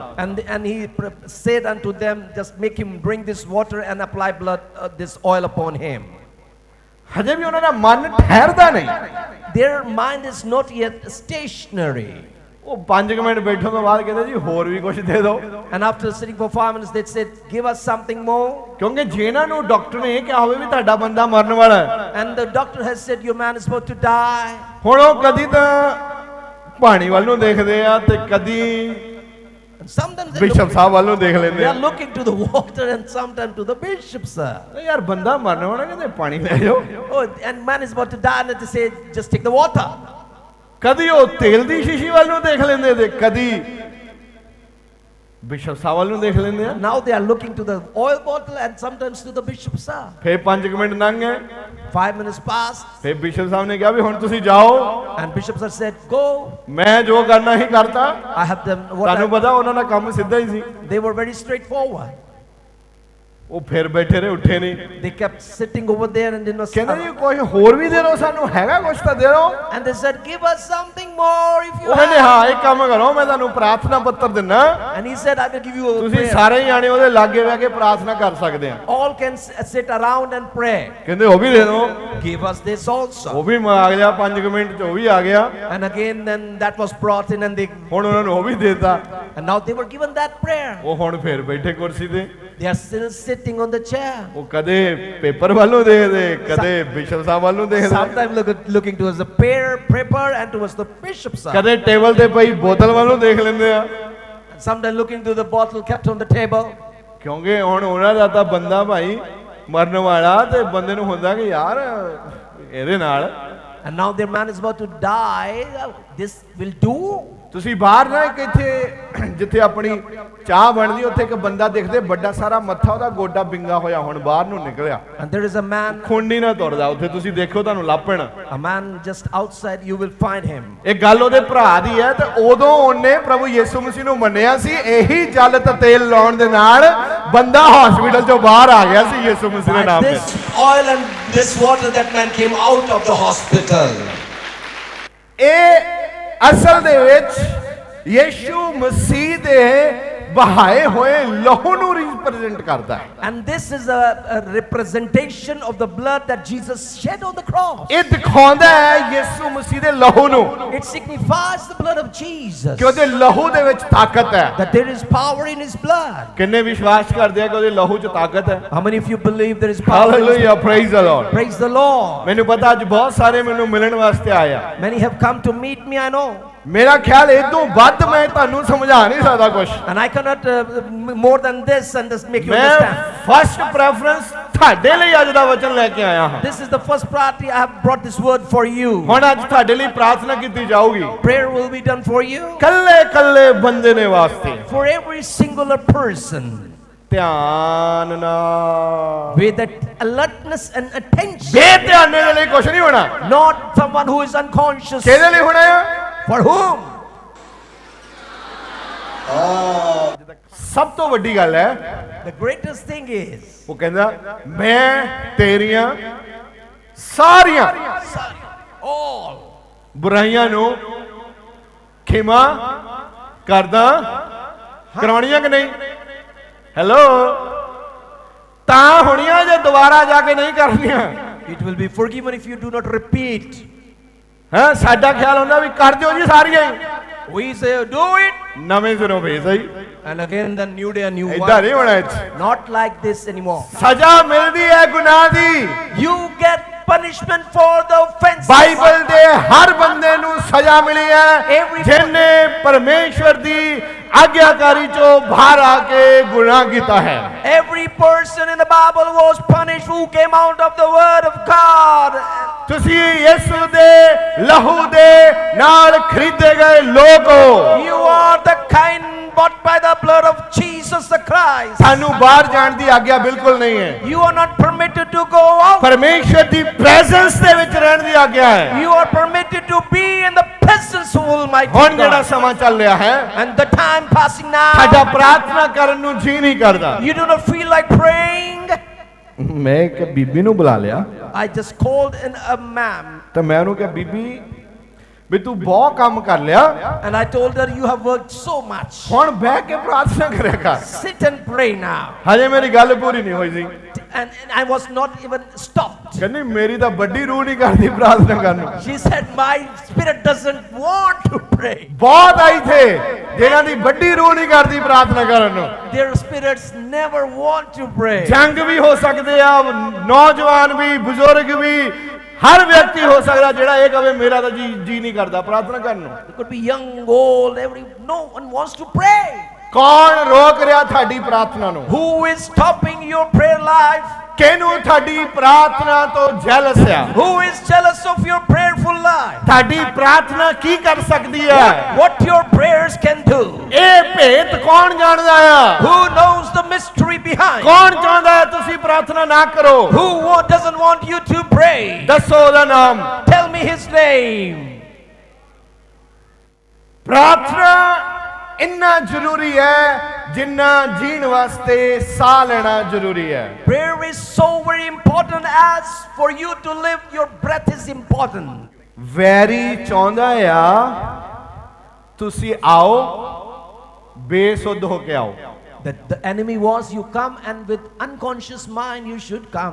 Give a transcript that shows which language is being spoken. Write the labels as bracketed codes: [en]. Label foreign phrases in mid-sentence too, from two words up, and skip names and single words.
[en] And he said unto them, just make him bring this water and apply this oil upon him. [pa] ਹਜੇ ਵੀ ਉਹਨਾਂ ਦਾ ਮਨ ਠਹਿਰਦਾ ਨਹੀਂ। [en] Their mind is not yet stationary. [pa] ਉਹ 5 ਮਿੰਟ ਬੈਠਣ ਤੋਂ ਬਾਅਦ ਕਹਿੰਦੇ ਜੀ ਹੋਰ ਵੀ ਕੁਝ ਦੇ ਦਿਓ। [en] And after sitting for 5 minutes, they said, give us something more. [pa] ਕਿਉਂਕਿ ਜੇ ਇਹਨਾਂ ਨੂੰ ਡਾਕਟਰ ਨੇ ਇਹ ਕਿਹਾ ਹੋਵੇ ਵੀ ਤੁਹਾਡਾ ਬੰਦਾ ਮਰਨ ਵਾਲਾ ਹੈ, [en] And the doctor has said, your man is about to die. [pa] ਹੁਣ ਉਹ ਕਦੀ ਤਾਂ ਪਾਣੀ ਵੱਲ ਨੂੰ ਦੇਖਦੇ ਆ ਤੇ ਕਦੀ [en] And sometimes [pa] ਬਿਸ਼ਪ ਸਾਹਿਬ ਵੱਲ ਨੂੰ ਦੇਖ [en] they [pa] ਲੈਂਦੇ ਆ। [en] are looking to the water and sometimes to the bishop, sir. [pa] ਯਾਰ ਬੰਦਾ ਮਰਨ ਵਾਲਾ ਕਹਿੰਦੇ ਪਾਣੀ ਲੈ ਜਾਓ। [en] Oh, and man is about to die, and they say, just take the water. [pa] ਕਦੀ ਉਹ ਤੇਲ ਦੀ ਸ਼ੀਸ਼ੀ ਵੱਲ ਨੂੰ ਦੇਖ ਲੈਂਦੇ ਤੇ ਕਦੀ ਬਿਸ਼ਪ ਸਾਹਿਬ ਵੱਲ ਨੂੰ ਦੇਖ ਲੈਂਦੇ ਆ। [en] Now they are looking to the oil bottle and sometimes to the bishop, sir. [pa] ਫਿਰ 5 ਮਿੰਟ ਲੰਘ ਗਏ। [en] 5 minutes passed. [pa] ਫਿਰ ਬਿਸ਼ਪ ਸਾਹਿਬ ਨੇ ਕਿਹਾ ਵੀ ਹੁਣ ਤੁਸੀਂ ਜਾਓ। [en] And bishop sir said, go. [pa] ਮੈਂ ਜੋ ਕਰਨਾ ਹੀ ਕਰਤਾ। [en] I have them. [pa] ਤੁਹਾਨੂੰ ਪਤਾ ਉਹਨਾਂ ਦਾ ਕੰਮ ਸਿੱਧਾ ਹੀ ਸੀ। [en] They were very straightforward. [pa] ਉਹ ਫਿਰ ਬੈਠੇ ਰਹੇ, ਉੱਠੇ ਨਹੀਂ। [en] They kept sitting over there and did not. [pa] ਕਹਿੰਦੇ ਜੀ ਕੁਝ ਹੋਰ ਵੀ ਦੇ ਦਿਓ ਸਾਨੂੰ, ਹੈਗਾ ਕੁਝ ਤਾਂ ਦੇ ਦਿਓ। [en] And they said, give us something more if you [pa] ਉਹ ਕਹਿੰਦੇ [en] have. [pa] ਹਾਂ ਇੱਕ ਕੰਮ ਕਰੋ, ਮੈਂ ਤੁਹਾਨੂੰ ਪ੍ਰਾਰਥਨਾ ਪੱਤਰ ਦਿੰਨਾ, [en] And he said, I will give you a [pa] ਤੁਸੀਂ [en] prayer. [pa] ਸਾਰੇ ਜਾਣੇ ਉਹਦੇ ਲਾਗੇ ਬਹਿ ਕੇ ਪ੍ਰਾਰਥਨਾ ਕਰ ਸਕਦੇ ਆ। [en] All can sit around and pray. [pa] ਕਹਿੰਦੇ ਉਹ ਵੀ ਦੇ ਦਿਓ। [en] Give us this also. [pa] ਉਹ ਵੀ ਆ ਗਿਆ 5 ਮਿੰਟ ਚ, ਉਹ ਵੀ ਆ ਗਿਆ। [en] And again, then that was brought in, and they. [pa] ਹੁਣ ਉਹਨਾਂ ਨੂੰ ਉਹ ਵੀ ਦੇਤਾ। [en] And now they were given that prayer. [pa] ਉਹ ਹੁਣ ਫਿਰ ਬੈਠੇ ਕੁਰਸੀ ਤੇ। [en] They are still sitting on the chair. [pa] ਉਹ ਕਦੇ ਪੇਪਰ ਵੱਲੋਂ ਦੇਖਦੇ, ਕਦੇ ਬਿਸ਼ਪ ਸਾਹਿਬ ਵੱਲੋਂ ਦੇਖਦੇ, [en] Sometimes looking towards the paper and towards the bishop side. [pa] ਕਦੇ ਟੇਬਲ ਤੇ ਪਈ ਬੋਤਲ ਵੱਲੋਂ ਦੇਖ ਲੈਂਦੇ ਆ। [en] Sometimes looking to the bottle kept on the table. [pa] ਕਿਉਂਕਿ ਹੁਣ ਉਹਨਾਂ ਦਾ ਤਾਂ ਬੰਦਾ ਭਾਈ ਮਰਨ ਵਾਲਾ, ਤੇ ਬੰਦੇ ਨੂੰ ਹੁੰਦਾ ਕਿ ਯਾਰ ਇਹਦੇ ਨਾਲ। [en] And now their man is about to die. This will do. [pa] ਤੁਸੀਂ ਬਾਹਰ ਨਾ ਇੱਕ ਇੱਥੇ ਜਿੱਥੇ ਆਪਣੀ ਚਾਹ ਬਣਦੀ, ਉੱਥੇ ਇੱਕ ਬੰਦਾ ਦੇਖਦੇ, ਵੱਡਾ ਸਾਰਾ ਮੱਥਾ, ਉਹਦਾ ਗੋਡਾ ਵਿੰਗਾ ਹੋਇਆ, ਹੁਣ ਬਾਹਰ ਨੂੰ ਨਿਕਲਿਆ। [en] And there is a man. [pa] ਖੁੰਡੀ ਨਾ ਤੁਰਦਾ, ਉੱਥੇ ਤੁਸੀਂ ਦੇਖੋ ਤੁਹਾਨੂੰ ਲੱਭਣ। [en] A man just outside, you will find him. [pa] ਇਹ ਗੱਲ ਉਹਦੇ ਭਰਾ ਦੀ ਹੈ, ਤੇ ਉਦੋਂ ਉਹਨੇ ਪ੍ਰਭੂ ਯਿਸੂ ਮਸੀਹ ਨੂੰ ਮੰਨਿਆ ਸੀ। ਇਹੀ ਜਲ ਤੇ ਤੇਲ ਲਾਉਣ ਦੇ ਨਾਲ ਬੰਦਾ ਹਸਪੀਟਲ ਚੋਂ ਬਾਹਰ ਆ ਗਿਆ ਸੀ ਯਿਸੂ ਮਸੀਹ ਦੇ ਨਾਮ ਤੇ। [en] This oil and this water, that man came out of the hospital. [pa] ਇਹ ਅਸਲ ਦੇ ਵਿੱਚ ਯਿਸੂ ਮਸੀਹ ਦੇ ਬਹਾਏ ਹੋਏ ਲਹੂ ਨੂੰ ਰਿਪਰੈਜ਼ੈਂਟ ਕਰਦਾ ਹੈ। [en] And this is a representation of the blood that Jesus shed on the cross. [pa] ਇਹ ਦਿਖਾਉਂਦਾ ਹੈ ਯਿਸੂ ਮਸੀਹ ਦੇ ਲਹੂ ਨੂੰ, [en] It signifies the blood of Jesus. [pa] ਕਿ ਉਹਦੇ ਲਹੂ ਦੇ ਵਿੱਚ ਤਾਕਤ ਹੈ। [en] That there is power in his blood. [pa] ਕਿੰਨੇ ਵਿਸ਼ਵਾਸ ਕਰਦੇ ਆ ਕਿ ਉਹਦੇ ਲਹੂ 'ਚ ਤਾਕਤ ਹੈ? [en] How many of you believe there is power in his blood? Hallelujah, praise the Lord. Praise the Lord. [pa] ਮੈਨੂੰ ਪਤਾ ਅੱਜ ਬਹੁਤ ਸਾਰੇ ਮੈਨੂੰ ਮਿਲਣ ਵਾਸਤੇ ਆਏ ਆ। [en] Many have come to meet me, I know. [pa] ਮੇਰਾ ਖਿਆਲ ਇਦੋਂ ਵੱਧ ਮੈਂ ਤੁਹਾਨੂੰ ਸਮਝਾ ਨਹੀਂ ਸਕਦਾ ਕੁਝ। [en] And I cannot more than this and just make you [pa] ਮੈਂ [en] understand. first preference [pa] ਤੁਹਾਡੇ ਲਈ ਅੱਜ ਦਾ ਵਚਨ ਲੈ ਕੇ ਆਇਆ ਹਾਂ। [en] This is the first priority. I have brought this word for you. [pa] ਹੁਣ ਅੱਜ ਤੁਹਾਡੇ ਲਈ ਪ੍ਰਾਰਥਨਾ ਕੀਤੀ ਜਾਊਗੀ, [en] Prayer will be done for you. [pa] ਕੱਲੇ ਕੱਲੇ ਬੰਦੇ ਨੇ ਵਾਸਤੇ। [en] For every singular person. [pa] ਧਿਆਨ ਨਾਲ, [en] With that alertness and attention. [pa] ਬੇਧਿਆਨੇ ਦੇ ਲਈ ਕੁਝ ਨਹੀਂ ਹੋਣਾ। [en] Not someone who is unconscious. [pa] ਕਿਹਦੇ ਲਈ ਹੋਣਾ ਆ? [en] For whom? [pa] ਸਭ ਤੋਂ ਵੱਡੀ ਗੱਲ ਹੈ, [en] The greatest thing is. [pa] ਉਹ ਕਹਿੰਦਾ ਮੈਂ ਤੇਰੀਆਂ ਸਾਰੀਆਂ [en] All. [pa] ਬੁਰਾਈਆਂ ਨੂੰ ਖਿਮਾ ਕਰਦਾ। ਕਰਾਉਣੀਆਂ ਕਿ ਨਹੀਂ? ਹੈਲੋ, ਤਾਂ ਹੋਣੀਆਂ ਜੇ ਦੁਬਾਰਾ ਜਾ ਕੇ ਨਹੀਂ ਕਰਨੀਆਂ। [en] It will be forgiven if you do not repeat. [pa] ਹਾਂ, ਸਾਡਾ ਖਿਆਲ ਹੁੰਦਾ ਵੀ ਕਰ ਦਿਓ ਜੀ ਸਾਰੀਆਂ ਹੀ। [en] We say do it. [pa] ਨਵੇਂ ਸਿਰੋਂ ਫੇਰ ਸਹੀ, [en] And again the new day, a new [pa] ਏਦਾਂ [en] one. [pa] ਨਹੀਂ ਹੋਣਾ ਇਹ 'ਚ। [en] Not like this anymore. [pa] ਸਜ਼ਾ ਮਿਲਦੀ ਹੈ ਗੁਨਾਹ ਦੀ। [en] You get punishment for the offense. [pa] ਬਾਈਬਲ ਦੇ ਹਰ ਬੰਦੇ ਨੂੰ ਸਜ਼ਾ ਮਿਲੀ ਹੈ [en] Every- [pa] ਜਿਨਨੇ ਪਰਮੇਸ਼ਵਰ ਦੀ ਆਗਿਆਕਾਰੀ ਚੋਂ ਬਾਹਰ ਆ ਕੇ ਗੁਨਾਹ ਕੀਤਾ ਹੈ। [en] Every person in the Bible was punished who came out of the word of God. [pa] ਤੁਸੀਂ ਯਿਸੂ ਦੇ ਲਹੂ ਦੇ ਨਾਲ ਖਰੀਦੇ ਗਏ ਲੋਕ ਹੋ। [en] You are the kind bought by the blood of Jesus the Christ. [pa] ਸਾਨੂੰ ਬਾਹਰ ਜਾਣ ਦੀ ਆਗਿਆ ਬਿਲਕੁਲ ਨਹੀਂ ਹੈ। [en] You are not permitted to go out. [pa] ਪਰਮੇਸ਼ਵਰ ਦੀ ਪ੍ਰੈਜ਼ੈਂਸ ਦੇ ਵਿੱਚ ਰਹਿਣ ਦੀ ਆਗਿਆ ਹੈ। [en] You are permitted to be in the presence of Almighty [pa] ਹੁਣ ਜਿਹੜਾ [en] God. [pa] ਸਮਾਂ ਚੱਲ ਰਿਹਾ ਹੈ, [en] And the time passing [pa] ਸਾਡਾ [en] now, [pa] ਪ੍ਰਾਰਥਨਾ ਕਰਨ ਨੂੰ ਜੀ ਨਹੀਂ ਕਰਦਾ। [en] you do not feel like praying. [pa] ਮੈਂ ਇੱਕ ਬੀਬੀ ਨੂੰ ਬੁਲਾ ਲਿਆ, [en] I just called in a ma'am. [pa] ਤਾਂ ਮੈਂ ਉਹਨੂੰ ਕਿਹਾ ਬੀਬੀ ਵੀ ਤੂੰ ਬਹੁਤ ਕੰਮ ਕਰ ਲਿਆ, [en] And I told her, you have worked so much. [pa] ਹੁਣ ਬਹਿ ਕੇ ਪ੍ਰਾਰਥਨਾ ਕਰਿਆ ਕਰ। [en] Sit and pray now. [pa] ਹਜੇ ਮੇਰੀ ਗੱਲ ਪੂਰੀ ਨਹੀਂ ਹੋਈ ਸੀ। [en] And I was not even stopped. [pa] ਕਹਿੰਦੀ ਮੇਰੀ ਤਾਂ ਵੱਡੀ ਰੂਹ ਨਹੀਂ ਕਰਦੀ ਪ੍ਰਾਰਥਨਾ ਕਰਨ ਨੂੰ। [en] She said, my spirit doesn't want to pray. [pa] ਬਹੁਤ ਆਈ ਥੇ ਜਿਹਨਾਂ ਦੀ ਵੱਡੀ ਰੂਹ ਨਹੀਂ ਕਰਦੀ ਪ੍ਰਾਰਥਨਾ ਕਰਨ ਨੂੰ। [en] Their spirits never want to pray. [pa] ਜੰਗ ਵੀ ਹੋ ਸਕਦੇ ਆ, ਨੌਜਵਾਨ ਵੀ, ਬਜ਼ੁਰਗ ਵੀ, ਹਰ ਵਿਅਕਤੀ ਹੋ ਸਕਦਾ ਜਿਹੜਾ ਇਹ ਕਹੇ ਮੇਰਾ ਤਾਂ ਜੀ ਨਹੀਂ ਕਰਦਾ ਪ੍ਰਾਰਥਨਾ ਕਰਨ ਨੂੰ। [en] It could be young, old, no one wants to pray. [pa] ਕੌਣ ਰੋਕ ਰਿਹਾ ਤੁਹਾਡੀ ਪ੍ਰਾਰਥਨਾ ਨੂੰ? [en] Who is stopping your prayer life? [pa] ਕਿਹਨੂੰ ਤੁਹਾਡੀ ਪ੍ਰਾਰਥਨਾ ਤੋਂ ਜੈਲਸ ਆ? [en] Who is jealous of your prayerful life? [pa] ਤੁਹਾਡੀ ਪ੍ਰਾਰਥਨਾ ਕੀ ਕਰ ਸਕਦੀ ਹੈ? [en] What your prayers can do? [pa] ਇਹ ਭੇਤ ਕੌਣ ਜਾਣਦਾ ਆ? [en] Who knows the mystery behind? [pa] ਕੌਣ ਚਾਹੁੰਦਾ ਹੈ ਤੁਸੀਂ ਪ੍ਰਾਰਥਨਾ ਨਾ ਕਰੋ? [en] Who doesn't want you to pray? [pa] ਦੱਸੋ ਉਹਦਾ ਨਾਮ। [en] Tell me his name. [pa] ਪ੍ਰਾਰਥਨਾ ਇੰਨਾ ਜ਼ਰੂਰੀ ਹੈ ਜਿੰਨਾ ਜੀਣ ਵਾਸਤੇ ਸਾਹ ਲੈਣਾ ਜ਼ਰੂਰੀ ਹੈ। [en] Prayer is so very important as for you to live, your breath is important. [pa] ਵੈਰੀ ਚਾਹੁੰਦਾ ਆ ਤੁਸੀਂ ਆਓ, ਬੇਸੁੱਧ ਹੋ ਕੇ ਆਓ। [en] The enemy was you come, and with unconscious mind you should come.